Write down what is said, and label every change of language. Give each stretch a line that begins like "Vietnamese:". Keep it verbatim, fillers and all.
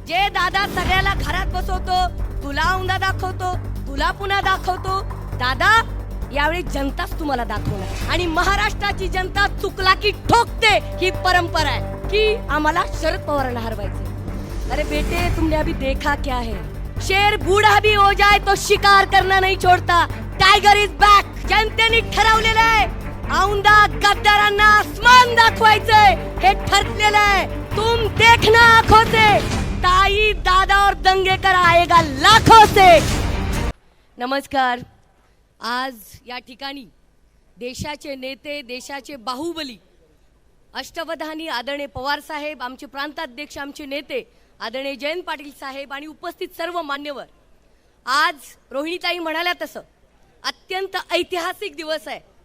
Marathi: जे दादा सगळ्याला घरात बसवतो, तुला औंधा दाखवतो, तुला पुन्हा दाखवतो. दादा यावेळी जनताच तुम्हाला दाखवणार आणि महाराष्ट्राची जनता चुकला की ठोकते. ही परंपरा आहे की आम्हाला शरद पवारांना हरवायचे.
Hindi: अरे बेटे, तुमने अभी देखा क्या है, शेर बूढ़ा भी हो जाए तो शिकार करना नहीं छोडता.
English: Tiger is back.
Marathi: जनतेने ठरवलेलं आहे, औंधा गद्दारांना आसमान दाखवायचंय. हे ठरलेलं आहे,
Hindi: तुम देखना आंखों से. ताई दादा और दंगेकर आएगा लाखों से.
Marathi: नमस्कार. आज या ठिकाणी देशाचे नेते, देशाचे बाहुबली, अष्टवधानी आदरणीय पवार साहेब, आमचे प्रांताध्यक्ष, आमचे नेते आदरणीय जयंत पाटील साहेब आणि उपस्थित सर्व मान्यवर, आज रोहिणीताई म्हणाल्या तसं अत्यंत ऐतिहासिक दिवस आहे.